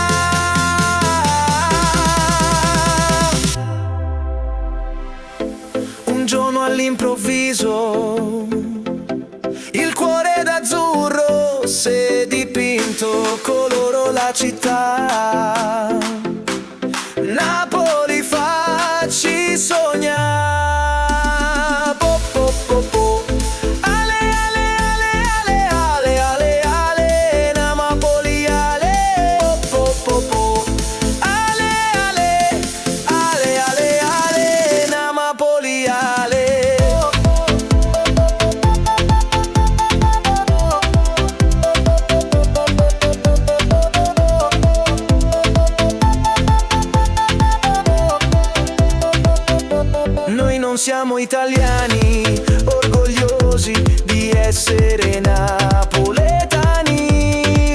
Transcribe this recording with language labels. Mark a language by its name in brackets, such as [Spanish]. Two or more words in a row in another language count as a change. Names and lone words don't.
[Italian] Un giorno all'improvviso il cuore d'azzurro si è dipinto, colorò la città. Napoli facci sognare. Po, po, po, po. Ale, ale, ale, ale, ale, ale, ale, Napoli, ale. Po, po, po, po. Ale, ale, ale, ale, ale, Napoli, ale. Noi non siamo italiani, orgogliosi di essere napoletani.